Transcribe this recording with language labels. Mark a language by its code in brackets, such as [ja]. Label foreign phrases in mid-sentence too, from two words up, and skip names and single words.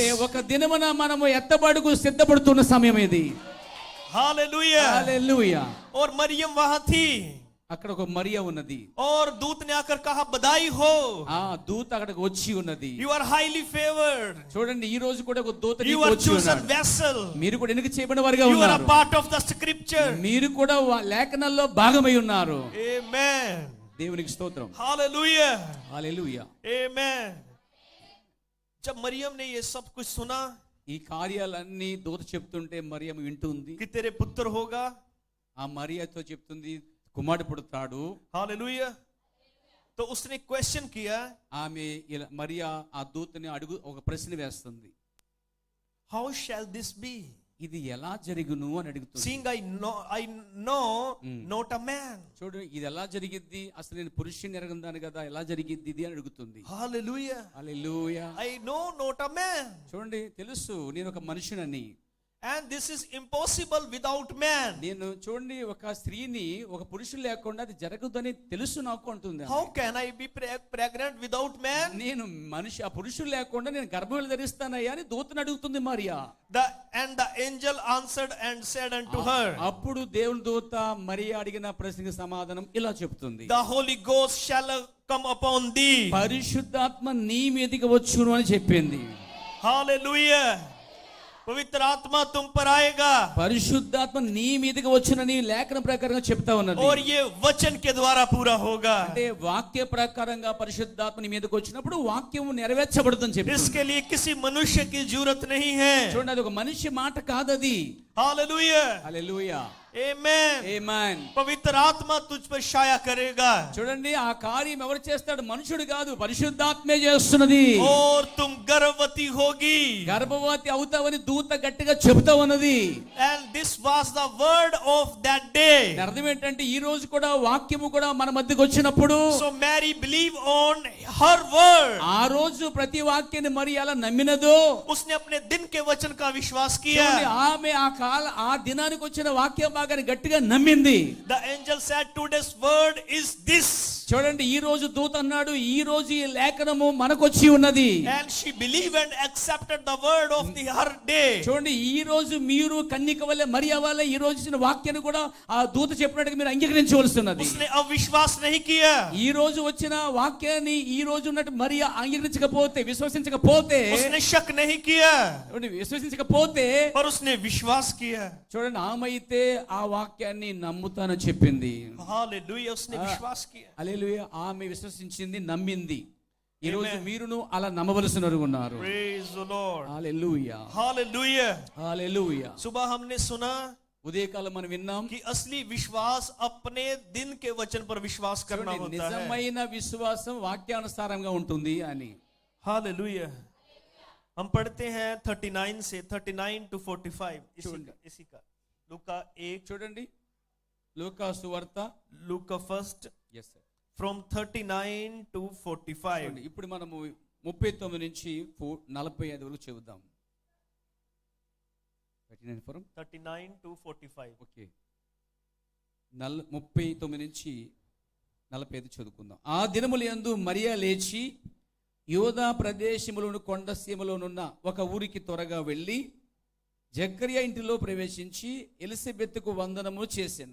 [te] ఒక దినమున మనము ఎత్తబడుకు సిద్ధపడుతున్న సమయం ఇది. [hi] हालेलुया. हालेलुया. और मरियम वहां थी. [te] అక్కడ ఒక మరియా ఉన్నది. [hi] और दूत ने आकर कहा बधाई हो. [te] ఆ దూత అక్కడికి వచ్చి ఉన్నది. [en] You are highly favored. [te] చూడండి ఈ రోజు కూడా ఒక దూత [en] You are chosen vessel. [te] మీరు కూడా ఎన్నిక చేయబడిన వారుగా ఉన్నారు. [en] You are [te] ఉన్నారు. [en] a part of the scripture. [te] మీరు కూడా లేఖనాల్లో భాగమై ఉన్నారు. [en] Amen. [te] దేవునికి స్తోత్రం. [en] Hallelujah. Hallelujah. Amen. [hi] जब मरियम ने ये सब कुछ सुना, [te] ఈ కార్యాలన్నీ దూత చెప్తుంటే మరియం వింటుంది. [hi] कि तेरे पुत्र होगा. [te] ఆ మరియతో చెప్తుంది కుమారుడు పుడతాడు. [hi] हालेलुया. तो उसने क्वेश्चन किया. [te] ఆమె మరియా ఆ దూతని అడుగు ఒక ప్రశ్న వేస్తుంది. [en] How shall this be? [te] ఇది ఎలా జరుగును అని అడుగుతుంది. [en] Seeing I know not a man. [te] చూడు ఇది ఎలా జరిగిద్ది అసలు నేను పురుషుని ఎరగందాను కదా ఎలా జరిగిద్ది ఇది అని అడుగుతుంది. [en] Hallelujah. Hallelujah. I know not a man. [te] చూడండి తెలుసు నేను ఒక మనుషునని. [en] And this is impossible without man. నేను చూడండి ఒక స్త్రీని ఒక పురుషుడు లేకుండా అది జరగదని తెలుసు నాకు అంటుంది. How can I be pregnant without man? [te] నేను మనిషి ఆ పురుషుడు లేకుండా నేను గర్భం ధరిస్తానయ్యా అని దూతను అడుగుతుంది మరియా. [en] And the angel answered and said unto her. [te] అప్పుడు దేవుని దూత మరియా అడిగిన ప్రశ్నకి సమాధానం ఇలా చెప్తుంది. [en] The Holy Ghost shall come upon thee. [te] పరిశుద్ధాత్మ నీ మీదకి వచ్చును అని చెప్పింది. [hi] Hallelujah. पवित्र आत्मा तुम पर आएगा. [te] పరిశుద్ధాత్మ నీ మీదకి వచ్చునని లేఖన ప్రకారంగా చెప్తా ఉన్నది. [hi] और ये वचन के द्वारा पूरा होगा. [te] అంటే వాక్య ప్రకారంగా పరిశుద్ధాత్మ నీ మీదకి వచ్చినప్పుడు వాక్యం నెరవేర్చబడుతుందని చెప్పి. [hi] इसके लिए किसी मनुष्य की जरूरत नहीं है. [te] చూడండి అది ఒక మనిషి మాట కాదది. [hi] हालेलुया. [te] హల్లెలూయా. [en] Amen. Amen. [hi] पवित्र आत्मा तुझ पर छाया करेगा. [te] చూడండి ఆ కార్యం ఎవరు చేస్తాడు మనుషుడు కాదు పరిశుద్ధాత్మే చేస్తున్నది. [hi] और तुम गर्भवती होगी. [te] గర్భవతి అవుతావని దూత గట్టిగా చెబుతా ఉన్నది. [en] And this was the word of that day. [te] అర్థం ఏంటంటే ఈ రోజు కూడా వాక్యము కూడా మన మధ్యకి వచ్చినప్పుడు [en] So Mary believed on her word. [te] ఆ రోజు ప్రతి వాక్యాన్ని మరి అలా నమ్మినదో [hi] उसने अपने दिन के वचन का विश्वास किया. [te] ఆమె ఆ దినానికి వచ్చిన వాక్యం బాగా గట్టిగా నమ్మింది. [en] The angel said today's word is this. [te] చూడండి ఈ రోజు దూత అన్నాడు ఈ రోజు ఈ లేఖనము మనకు వచ్చి ఉన్నది. [en] And she believed and accepted the word of her day. [te] చూడండి ఈ రోజు మీరు కన్యక వలె మరియా వలె ఈ రోజు ఇచ్చిన వాక్యాన్ని కూడా ఆ దూత చెప్పినట్టుగా మీరు అంగీకరించవలసి ఉన్నది. [hi] उसने अविश्वास नहीं किया. [te] ఈ రోజు వచ్చిన వాక్యాన్ని ఈ రోజు ఉన్నట్టు మరియా అంగీకరించకపోతే విశ్వసించకపోతే [hi] उसने शक नहीं किया. [te] విశ్వసించకపోతే [hi] पर उसने विश्वास किया. [te] చూడండి ఆమె అయితే ఆ వాక్యాన్ని నమ్ముతానని చెప్పింది. [hi] हालेलुया. उसने विश्वास किया. [te] హల్లెలూయా. ఆమె విశ్వసించింది నమ్మింది. ఈ రోజు మీరును అలా నమ్మవలసిన వారు ఉన్నారు. [en] Praise the Lord. [te] హల్లెలూయా. [hi] हालेलुया. [te] హల్లెలూయా. [hi] सुबह हमने सुना [te] ఉదయకాలం మనం విన్నాం [hi] कि असली विश्वास अपने दिन के वचन पर विश्वास करना [te] చూడండి, [hi] होता है। [te] నిజమైన విశ్వాసం వాక్యానుసారంగా ఉంటుంది అని. [hi] हालेलुया। हम पढ़ते हैं 39 से 39 to 45 इसी का लूका 1 [te] చూడండి లూకా సువార్త [hi] लूका फर्स्ट [en] yes sir from 39 to 45 [te] చూడండి, ఇప్పుడు మనము 39 నుంచి 45 వరకు చెబుదాం. [en] 39 to 45 [te] ఓకే 39 నుంచి 45 చదువుకుందాం. ఆ దినములందు మరియా లేచి యూదా ప్రదేశములోను కొండసీమలోనున్న ఒక ఊరికి త్వరగా వెళ్ళి జకర్యా ఇంటిలో ప్రవేశించి ఎలిజబెత్తుకు వందనము చేసెను.